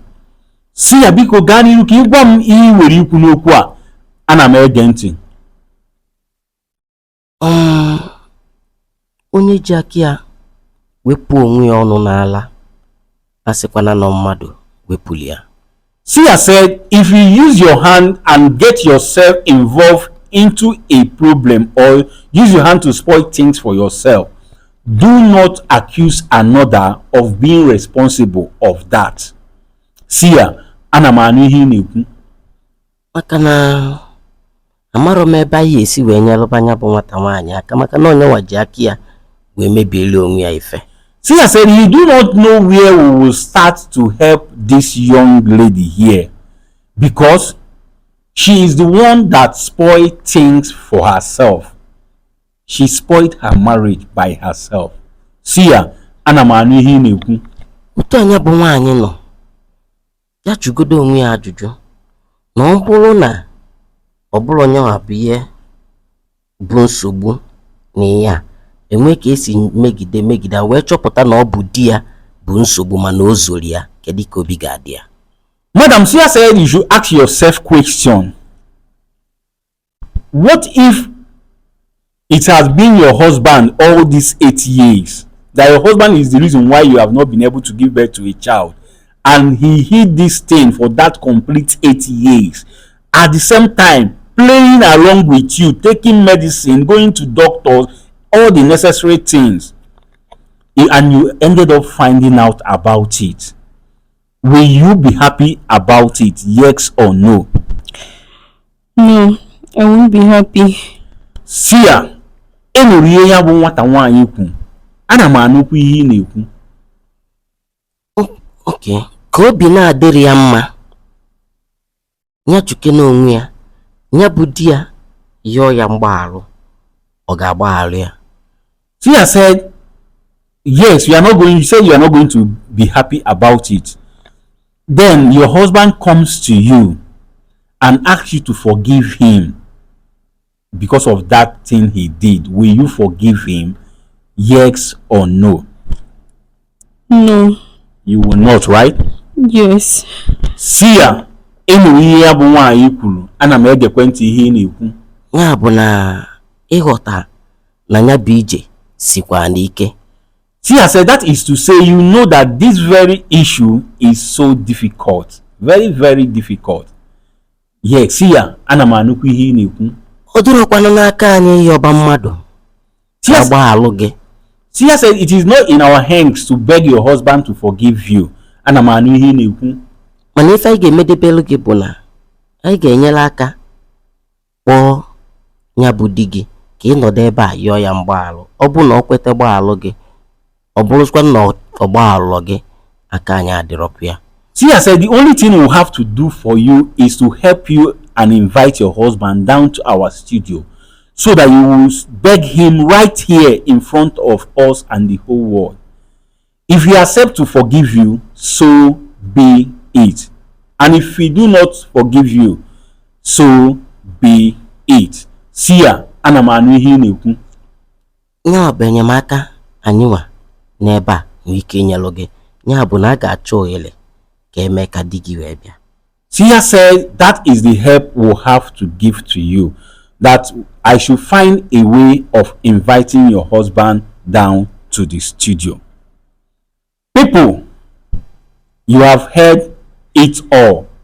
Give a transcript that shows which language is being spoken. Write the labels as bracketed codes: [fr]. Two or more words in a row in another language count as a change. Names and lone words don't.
[ig] Seer, biko gaa n'ihu ka ị gwa m ihe nwere ikwu n'okwu a. Ana m ege ntị. Onye ji aka ya wepụ onwe ya ọnụ n'ala, a sịkwana na mmadụ wepụli ya. [en] Seer said, if you use your hand and get yourself involved into a problem or use your hand to spoil things for yourself, do not accuse another of being responsible of that. [ig] Seer, ana m anụ ihe ị na-ekwu. Maka na amaro m ebe anyị esi wee nyelụba anya bụ nwata nwaanyị aka maka na onye nwaji aka ya wee mebiele onwe ya ife. [en] Seer said, you do not know where we will start to help this young lady here because she is the one that spoiled things for herself. She spoiled her marriage by herself. [ig] Seer, ana m anụ ihe ị na-ekwu. Otu anya bụ nwaanyị nọ ya jụgodo onwe ya ajụjụ na ọ bụrụ na ọ bụrụ onye nwa bụ ihe bụ nsogbu na ya enwe ka esi megide wee chọpụta na ọ bụ di ya bụ nsogbu mana o zoro ya, kedu ka obi ga-adị ya? [en] Madam, Seer said you should ask yourself question. What if it has been your husband all these 8 years, that your husband is the reason why you have not been able to give birth to a child, and he hid this thing for that complete 8 years, at the same time playing along with you, taking medicine, going to doctors, all the necessary things, and you ended up finding out about it? Will you be happy about it, yes or no? No, I won't be happy. [ig] Seer, enwere ihe ya bụ nwata nwaanyị kwu. Ana m anụkwu ihe ị na-ekwu. Okay, ka obi na-adịrị ya mma nya chuke n'onwe ya, nya bụ di ya yọọ ya mgbagharụ, ọ ga-agbagharụ ya? [en] Seer said, yes, you said you are not going to be happy about it. Then your husband comes to you and asks you to forgive him because of that thing he did. Will you forgive him, yes or no? No. You will not, right? Yes. [ig] Seer, enwere ihe ya bụ nwaanyị kwuru. Ana m egekwe ntị ihe ị na-ekwu. Ya bụ na ịghọta na nya bụ ije sikwa n'ike. [en] Seer said, that is to say, you know that this very issue is so difficult. Very, very difficult. Yes, Seer, [ig] ana m anụkwu ihe ị na-ekwu. O durokwana n'aka anyị ịyọba mmadụ agbaghalụ gị. [en] Seer said, it is not in our hands to beg your husband to forgive you. [ig] Ana m anụ ihe ị na-ekwu. Mana ife anyị ga-emedebelu gị bụ na anyị ga-enyere aka kpọọ nya bụ di gị ka ị nọdụ ebe a yọọ ya mgbaghalụ. Ọ bụ na ọ kweta gbaghalụ gị, ọ bụrụkwa na ọ gbaghalụ gị, aka anyị adịrọkwa ya. [en] Seer said, the only thing we'll have to do for you is to help you and invite your husband down to our studio so that you will beg him right here in front of us and the whole world. If he accepts to forgive you, so be it. And if he do not forgive you, so be it. [ig] Seer, ana m anụ ihe ị na-ekwu. Nya bụ enyemaka anyị nwa n'ebe a nwee ike inyelụ gị. Nya bụ na a ga-achọ ohere ka eme ka di gị wee bịa. [en] Seer said, that is the help we'll have to give to you. That I should find a way of inviting your husband down to the studio. People, you have heard it all.